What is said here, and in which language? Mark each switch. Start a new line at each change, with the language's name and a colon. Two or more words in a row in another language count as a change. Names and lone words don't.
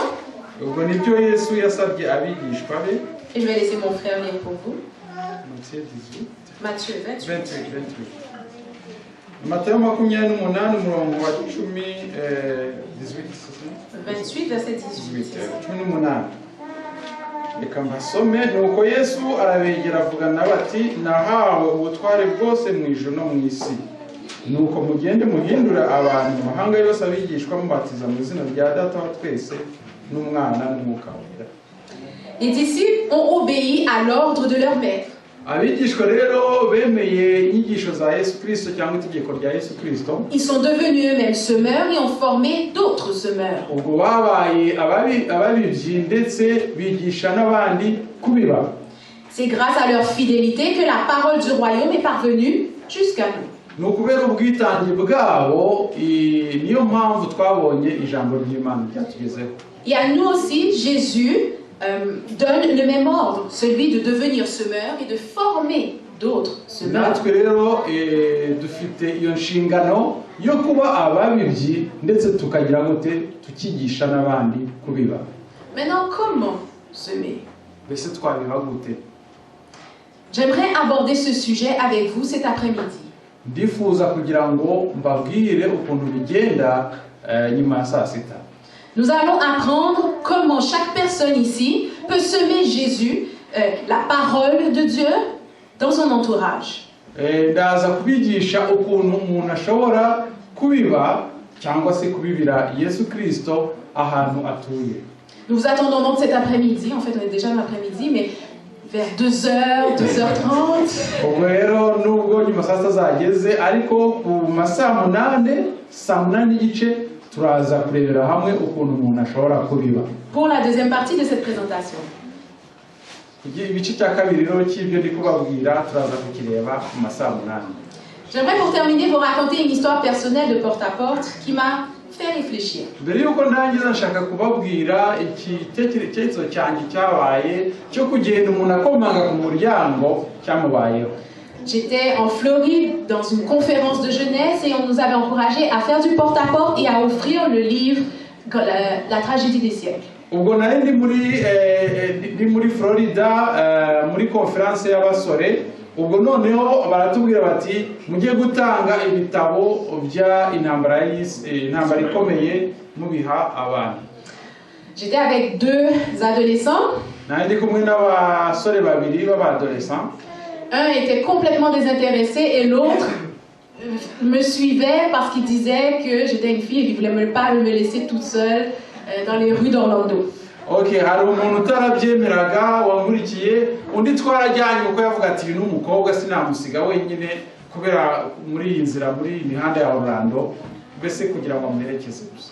Kinyarwanda: Ubwo nibyo Yesu yasabye abigishwa be.
French: Et je vais laisser mon frère lire pour vous. Matthieu 18. Matthieu 28.
Kinyarwanda: Matayo 28 umurongo wa
French: 28 verset 18.
Kinyarwanda: Reka mbasome. Nuko Yesu arabegera avugana bati nahawe ubutware bwose mu ijuru no mu isi. Nuko mugende muhindura abantu mu mahanga yose abigishwa mubatiza mu izina rya Data wa twese n'Umwana n'Umwuka wera.
French: Les disciples ont obéi à l'ordre de leur maître.
Kinyarwanda: Abigishwa rero bemeye inyigisho za Yesu Kristo cyangwa itegeko rya Yesu Kristo.
French: Ils sont devenus eux-mêmes semeurs et ont formé d'autres semeurs.
Kinyarwanda: Ubwo babaye ababibyi ndetse bigisha n'abandi kubiba.
French: C'est grâce à leur fidélité que la parole du royaume est parvenue jusqu'à nous.
Kinyarwanda: Nukubera ubwitange bwabo niyo mpamvu twabonye ijambo ry'Imana ryatugezeho.
French: Et à nous aussi, Jésus donne le même ordre, celui de devenir semeur et de former d'autres semeurs.
Kinyarwanda: Natwe rero dufite iyo nshingano yo kuba ababibyi ndetse tukagira gute tukigisha n'abandi kubiba.
French: Maintenant, comment semer?
Kinyarwanda: Mbese twabiba gute?
French: J'aimerais aborder ce sujet avec vous cet après-midi.
Kinyarwanda: Ndifuza kugira ngo mbabwire ukuntu bigenda nyuma ya saa sita.
French: Nous allons apprendre comment chaque personne ici peut semer Jésus, la parole de Dieu, dans son entourage.
Kinyarwanda: Ndaza kubigisha ukuntu umuntu ashobora kubiba cyangwa se kubibira Yesu Kristo ahantu atuye.
French: Nous vous attendons donc cet après-midi, en fait on est déjà dans l'après-midi, mais vers 2h, 2h30.
Kinyarwanda: Ubwo rero nubwo nyuma saa sita zageze ariko ku masaa 8 saa 8 n'igice turaza kurebera hamwe ukuntu umuntu ashobora kubiba.
French: Pour la deuxième partie de cette présentation.
Kinyarwanda: Ibice cya kabiri rero cy'ibyo ndi kubabwira turaza kukireba ku masaa 8.
French: J'aimerais pour terminer vous raconter une histoire personnelle de porte-à-porte qui m'a fait réfléchir.
Kinyarwanda: Mbere yuko ndangiza nshaka kubabwira igitekerezo cyanjye cyabaye cyo kugenda umuntu akomanga ku muryango cyamubayeho.
French: J'étais en Floride dans une conférence de jeunesse et on nous avait encouragé à faire du porte-à-porte et à offrir le livre La tragédie des siècles.
Kinyarwanda: Ubwo nari ndi muri Florida muri conference y'abasore. Ubwo noneho baratubwira bati mugiye gutanga ibitabo bya intambara ikomeye mubiha abantu.
French: J'étais avec deux adolescents.
Kinyarwanda: Nari ndi kumwe n'abasore babiri b'abadolescents.
French: Un était complètement désintéressé et l'autre me suivait parce qu'il disait que j'étais une fille et qu'il ne voulait pas me laisser toute seule dans les rues d'Orlando.
Kinyarwanda: Ok, hari umuntu utarabyemeraga wangurikiye undi twarajyanye kuko yavuga ati uyu n'umukobwa sinamusiga wenyine kubera muri iyi nzira muri imihanda ya Orlando mbese kugira ngo amuherekeze gusa.